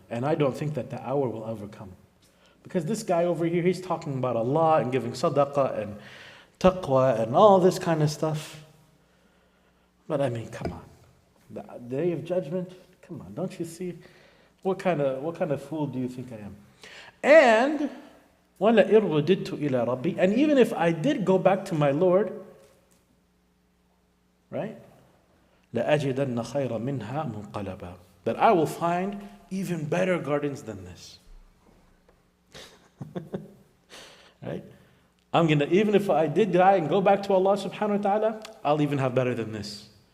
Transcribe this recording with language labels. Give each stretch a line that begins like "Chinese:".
English: And I don't think that the hour will ever come. Because this guy over here, he's talking about Allah and giving sadaqah and taqwa and all this kind of stuff. But I mean, come on. The day of judgment, come on, don't you see? What kind of fool do you think I am? And
Arabic: وَلَئِن رُدِدْتُ إِلَىٰ رَبِّي.
English: And even if I did go back to my Lord, right?
Arabic: لَأَجِدَنَّ خَيْرًا مِنْهَا مُنْقَلَبًا.
English: That I will find even better gardens than this. Right? Even if I did die and go back to Allah subhanahu wa ta'ala, I'll even have better than this.